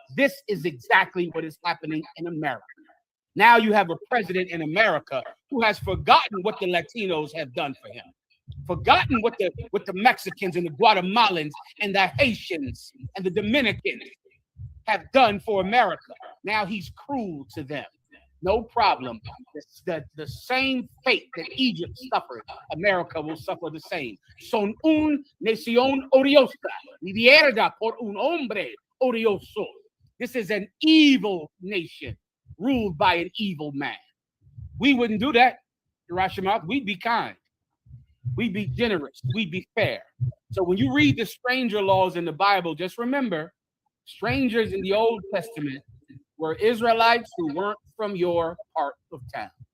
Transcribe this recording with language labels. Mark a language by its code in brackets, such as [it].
[en] This is exactly what is happening in America. Now you have a president in America who has forgotten what the Latinos have done for him, forgotten what the Mexicans and the Guatemalans and the Haitians and the Dominicans have done for America. Now he's cruel to them. No problem. The same fate that Egypt suffered, America will suffer the same. [es] Son un nación odiosa, liderada por un hombre odioso. [en] This is an evil nation ruled by an evil man. We wouldn't do that, Hiroshima. We'd be kind. We'd be generous. We'd be fair. So when you read the stranger laws in the Bible, just remember, strangers in the Old Testament were Israelites who weren't from your part of town.